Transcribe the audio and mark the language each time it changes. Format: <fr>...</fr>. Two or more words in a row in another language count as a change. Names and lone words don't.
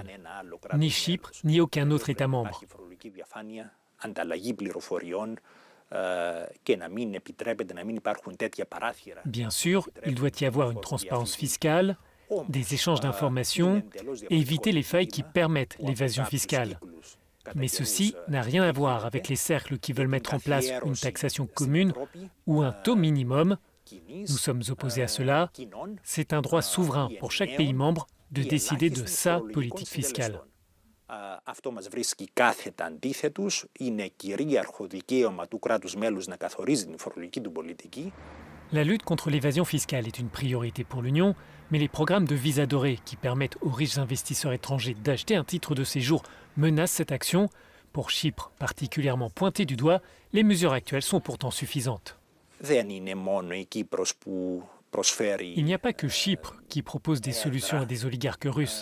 <fr>Ni Chypre, ni aucun autre État membre. Bien sûr, il doit y avoir une transparence fiscale, des échanges d'informations et éviter les failles qui permettent l'évasion fiscale. Mais ceci n'a rien à voir avec les cercles qui veulent mettre en place une taxation commune ou un taux minimum. Nous sommes opposés à cela. C'est un droit souverain pour chaque pays membre de décider de sa politique fiscale.</fr> <el>Αυτό μας βρίσκει κάθετα αντίθετους, είναι κυρίαρχο δικαίωμα του κράτους μέλους να καθορίζει την φορολογική του πολιτική.</el> <fr>La lutte contre l'évasion fiscale est une priorité pour l'Union, mais les programmes de visa doré qui permettent aux riches investisseurs étrangers d'acheter un titre de séjour menacent cette action. Pour Chypre, particulièrement pointée du doigt, les mesures actuelles sont pourtant suffisantes. Il n'y a pas que Chypre qui propose des solutions à des oligarques russes.</fr>